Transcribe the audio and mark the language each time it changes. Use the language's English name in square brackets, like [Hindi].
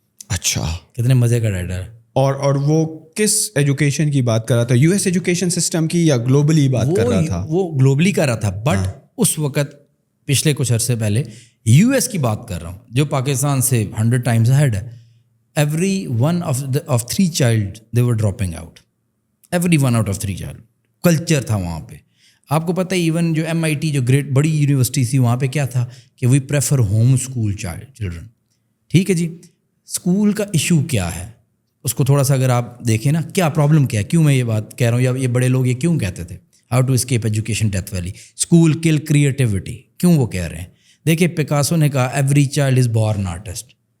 [Urdu] اچھا, کتنے مزے کا ٹائٹل ہے. اور وہ کس ایجوکیشن کی بات کر رہا تھا؟ US ایجوکیشن سسٹم کی یا گلوبلی بات کر رہا تھا؟ وہ گلوبلی کر رہا تھا, بٹ اس وقت پچھلے کچھ عرصے پہلے US کی بات کر رہا ہوں, جو پاکستان سے [English] 100 times ahead [Urdu] ہے. [English] Every one of 3 child they were dropping out. Every 1 out of 3 child. [Urdu] Culture تھا وہاں پہ. آپ کو پتہ ہے ایون جو MIT جو گریٹ بڑی یونیورسٹی تھی, وہاں پہ کیا تھا کہ [English] We prefer home school children. [Urdu] ٹھیک ہے جی, اسکول کا ایشو کیا ہے اس کو تھوڑا سا اگر آپ دیکھیں نا, کیا پرابلم کیا ہے, کیوں میں یہ بات کہہ رہا ہوں, یا یہ بڑے لوگ یہ کیوں کہتے تھے [English] how to escape education death valley, school kill creativity, [Urdu] کیوں وہ کہہ رہے ہیں؟ دیکھیں, پکاسو نے کہا [English] Every child is born artist.